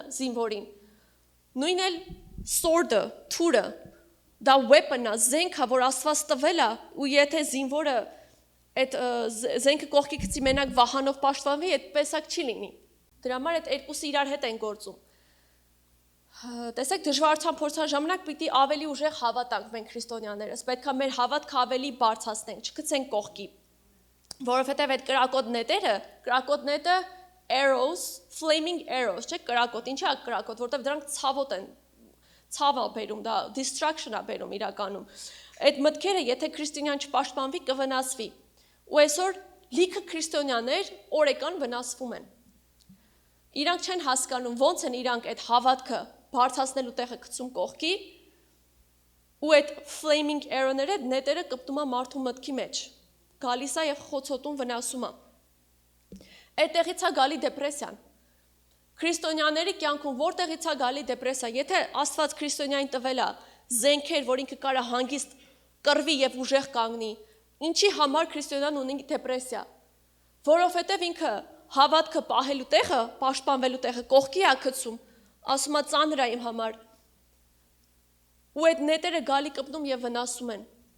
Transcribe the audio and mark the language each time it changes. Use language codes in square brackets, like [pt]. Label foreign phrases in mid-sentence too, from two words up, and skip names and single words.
[hy] զինվորին։ Նույն էլ sword-ը, թուրը, դա weapon-ը, զենքը, որ Աստված տվել է, ու եթե զինվորը այդ զենքը կողքի գցի մենակ վահանով պաշտպանվի, այդպեսակ չի լինի։ Դրա համար այդ երկուսը իրար հետ են գործում։ Տեսեք, դժվարության փորձության ժամանակ պիտի ավելի ուժեղ հավատանք մենք քրիստոնյաներս, պետք է մեր հավատքը ավելի բարձրացնենք, չգցենք կողքի։ Որովհետև այդ կրակոտ նետը [en] arrows, flaming arrows, [hy] չէ, կրակոտ, ինչի է կրակոտ, որովհետև դրանք ցավոտ են, ցավ է բերում, դա distraction է բերում իրականում։ Այդ մտքերը, եթե քրիստոնյան չպաշտպանվի, կվնասվի։ Ու այսօր լիքը քրիստոնյաներ օրեկան վնասվում են։ Իրանք չեն հասկանում ոնց են իրանք այդ հավատքը բարձրացնելու տեղը գցում կողքի, ու այդ [en] flaming arrow- [hy] ները, նետերը կպտում է մարդու մտքի մեջ։ Գալիս է և խոցոտում վնասում է։ այդտեղից է գալի դեպրեսիան։ Քրիստոնյաների կյանքում որտեղից է գալի դեպրեսիա, եթե Աստված քրիստոնյային տվել է զենքեր, որ ինքը կարա հանգիստ կռվի եւ ուժեղ կանգնի, ինչի համար քրիստոնյան ունի դեպրեսիա, որովհետեւ ինքը հավատքը պահելու տեղը, պաշտպանվելու տեղը կողքի է գցում, ասում է ծանր է իմ համար։ Ու այդ նետերը գալի կպնում եւ վնասում են։